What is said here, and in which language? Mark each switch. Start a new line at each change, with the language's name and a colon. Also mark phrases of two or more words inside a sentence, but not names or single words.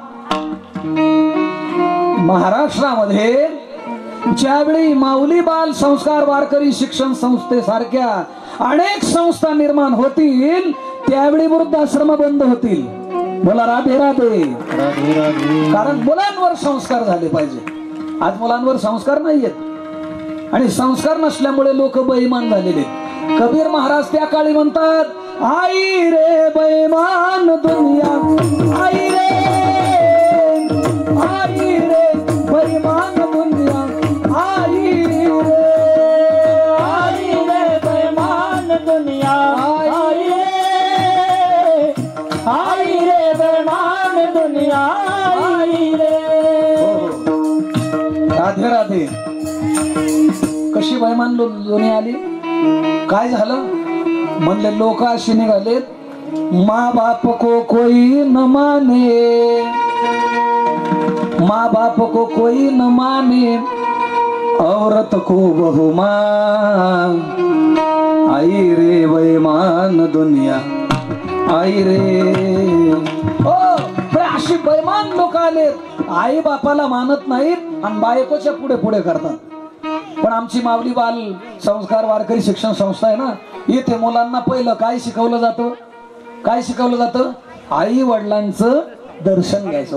Marathi: महाराष्ट्रामध्ये ज्यावेळी माऊली बाल संस्कार वारकरी शिक्षण संस्थेसारख्या अनेक संस्था निर्माण होतील त्यावेळी वृद्धाश्रम बंद होतील. बोला राधे राधे. कारण मुलांवर संस्कार झाले पाहिजे. आज मुलांवर संस्कार नाहीयेत आणि संस्कार नसल्यामुळे लोक बेईमान झालेले. कबीर महाराज त्या काळी म्हणतात,
Hindi: आई रे बेईमान दुनिया, आई रे बेईमान दुनिया, आई रे बेईमान दुनिया, आई रे बेईमान दुनिया, आई रे.
Marathi: राधे राधे. कशी बेईमान दुनिया आली? काय झालं? म्हणले लोक अशी निघालेत,
Hindi: माँ बाप को कोई न माने, माँ बाप को कोई न माने, औरत को बहु मां, आई रे बेईमान दुनिया, आई रे.
Marathi: अशी बेईमान लोक आलेत, आई बापाला मानत नाहीत आणि बायकोच्या पुढे पुढे करतात. पण आमची माऊली बाल संस्कार वारकरी शिक्षण संस्था आहे ना, इथे मुलांना पहिलं काय शिकवलं जातं? काय शिकवलं जातं? आई वडिलांचं दर्शन घ्यायचं.